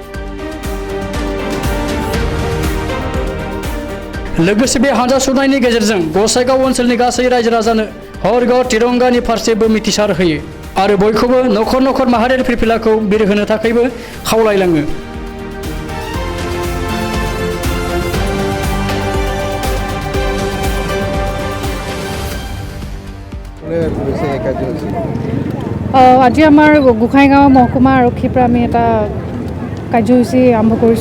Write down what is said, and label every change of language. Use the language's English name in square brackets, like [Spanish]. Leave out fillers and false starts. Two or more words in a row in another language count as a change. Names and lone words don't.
[Bodo] लोगोसे बे हानजा सुरनायनि गेजेरजों गसाइगाव ओनसोलनि गासै रायजो राजानो हरगाव तिरंगानि फारसेबो मिथिसार होयो आरो बयखौबो नखर नखर माहारियारि फिरफिलाखौ बिरहोनो थाखायबो खावलायलाङो। [Assamese] আজি আমাৰ গোসাইগাঁও মহকুমা আৰক্ষীৰ পৰা আমি এটা কাৰ্যসূচী আৰম্ভ কৰিছোঁ।